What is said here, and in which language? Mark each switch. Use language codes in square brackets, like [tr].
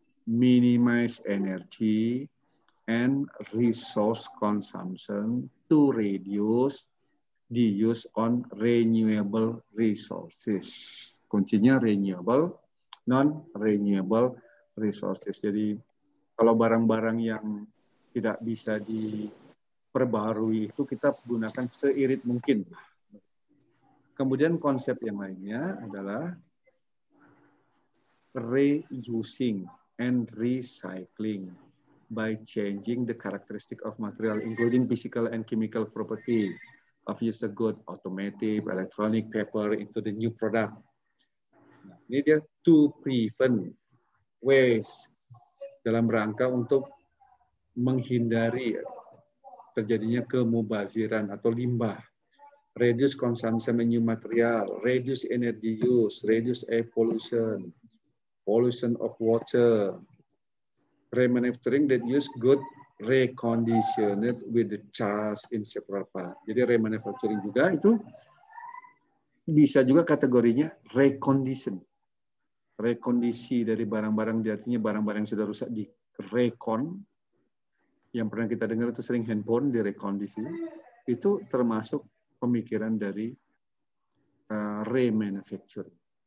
[en] Minimize energy and resource consumption to reduce the use on renewable resources. [id] Kuncinya renewable, non-renewable resources. Jadi kalau barang-barang yang tidak bisa diperbaharui itu kita gunakan seirit mungkin. Kemudian konsep yang lainnya adalah [en] reusing and recycling by changing the characteristic of material, including physical and chemical property of user good, automotive, electronic, paper into the new product. [id] Nah, ini dia [en] to prevent waste [id] dalam rangka untuk menghindari terjadinya kemubaziran atau limbah. [en] Reduce consumption of new material, reduce energy use, reduce air pollution, pollution of water, remanufacturing that use good reconditioned with the charge in several part. [id] Jadi remanufacturing juga itu bisa juga kategorinya recondition. Rekondisi dari barang-barang, artinya barang-barang yang sudah rusak di recon. Yang pernah kita dengar itu sering handphone direkondisi. Itu termasuk pemikiran dari remanufacturing.